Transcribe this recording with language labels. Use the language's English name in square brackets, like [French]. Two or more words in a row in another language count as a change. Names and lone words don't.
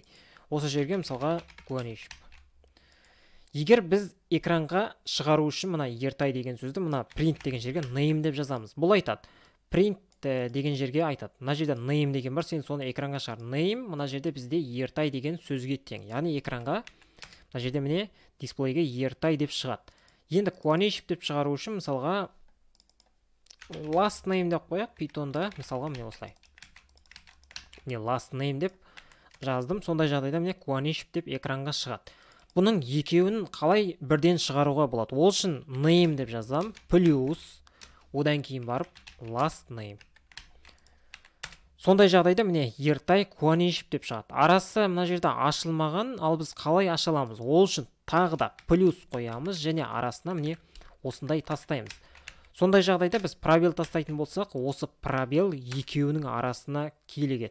[Kazakh] Осы жерге мысалға Guaniship. Егер біз экранға шығару үшін мына ертай деген сөзді мына print деген жерге name деп жазамыз. Бұл айтады. Print деген жерге айтады. Мына жерде name деген бар, сен соны экранға шығар. Name мына жерде бізде ертай деген сөзге тең. Яғни экранға мына жерде міне дисплейге ертай деп шығады. Енді Guaniship деп шығару үшін мысалға [English] last name [Kazakh] деп қояқ. Pythonда мысалға міне осылай. Міне [English] last name [Kazakh] деп жаздым. Сондай жағдайда міне Guaniship деп экранға шығады. Бұның екеуін қалай бірден шығаруға болады? Ол үшін name деп жазам, плюс, одан кейін барып [English] last name. [Kazakh] Сондай жағдайда міне ертай Guaniship деп шығады. Арасы мына жерде ашылмаған, ал біз қалай аша аламыз? Ол үшін тағы да плюс қоямыз, және арасына міне осындай тастаймыз. Сондай жағдайда біз пробел тастайтын болсақ, осы пробел екеуінің арасына келегеді.